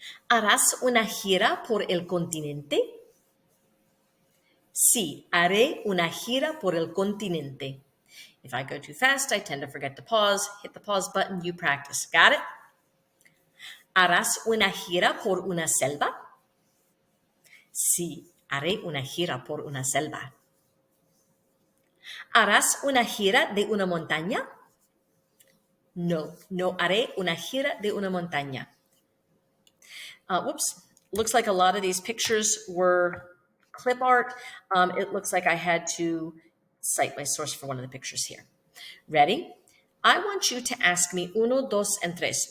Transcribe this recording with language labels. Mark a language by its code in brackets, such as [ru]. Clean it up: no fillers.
[es] ¿Harás una gira por el continente? Sí, haré una gira por el continente. [en] If I go too fast, I tend to forget to pause. Hit the pause button, you practice. Got it? [es] ¿Harás una gira por una selva? Sí, haré una gira por una selva. ¿Harás una gira de una montaña? No, no haré una gira de una montaña. [en] Whoops. Looks like a lot of these pictures were clip art. It looks like I had to cite my source for one of the pictures here. Ready? I want you to ask me [es] uno, dos, [en] and [es] tres.